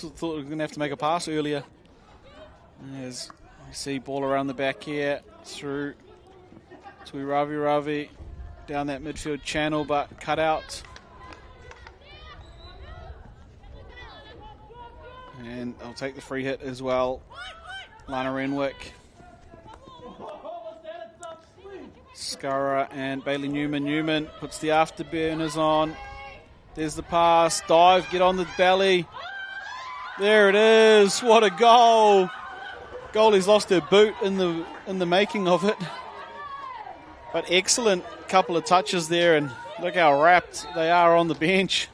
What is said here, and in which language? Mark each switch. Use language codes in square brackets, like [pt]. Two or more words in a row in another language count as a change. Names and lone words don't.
[en] Thought we were going to have to make a pass earlier. As we see ball around the back here, through to Ravi down that midfield channel, but cut out. And I'll take the free hit as well. Lana Renwick. Scurra and Bailey Newman. Newman puts the afterburners on. There's the pass. Dive, get on the belly. There it is. What a goal. Goalie's lost her boot in the making of it. But excellent couple of touches there, and look how wrapped they are on the bench.